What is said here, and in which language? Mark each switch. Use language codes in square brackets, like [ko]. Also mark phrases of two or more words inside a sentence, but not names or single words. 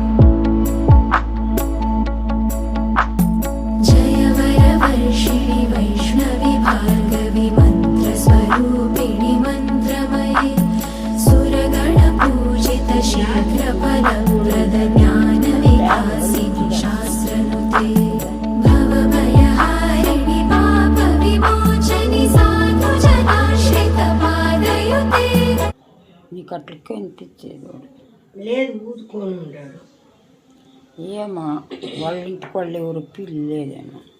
[sa] जय वरवर्षिणि वैष्णवि भार्गवि मन्त्रस्वरूपिणि मन्त्रमये सुरगणपूजित शीघ्रफलप्रद ज्ञानविकासिनि शास्त्रनुते भवभयहारिणि पापविमोचनि साधुजनाश्रितपादयुते [te] నీకు అట్లకే అనిపించేది వాడు. లేదు ఊదుకొని ఉంటాడు. ఏమో వాళ్ళ ఇంటికి వాళ్ళు ఎవరు పిల్లి లేదేమో.